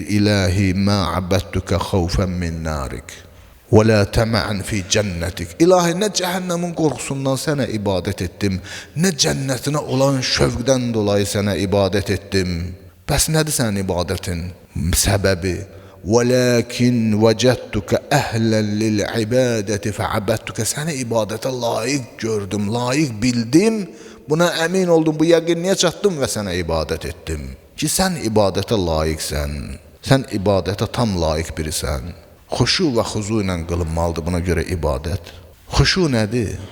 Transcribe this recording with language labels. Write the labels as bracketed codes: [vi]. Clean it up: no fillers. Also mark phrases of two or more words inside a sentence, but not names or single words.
[ar] إلهي ما عبدتك خوفا من نارك و لا طمعا في جنتك. [az] İlahi, nə cəhənnəmin qorxusundan sənə ibadət etdim, nə cənnətinə olan şövqdən dolayı sənə ibadət etdim. Bəs nədir sənin ibadətin səbəbi? [ar] وَلَكِنْ وَجَدْتُكَ أَهْلًا لِلْعِبَادَةِ فَعَبَدْتُكَ. [az] Səni ibadətə layiq gördüm, layiq bildim. Buna əmin oldum, bu yəqinliyə çatdım və sənə ibadət etdim. Ki, sən ibadətə layiqsən, sən ibadətə tam layiq birisən. Xuşu və xuzu ilə qılınmalıdır buna görə ibadət. Xuşu nədir?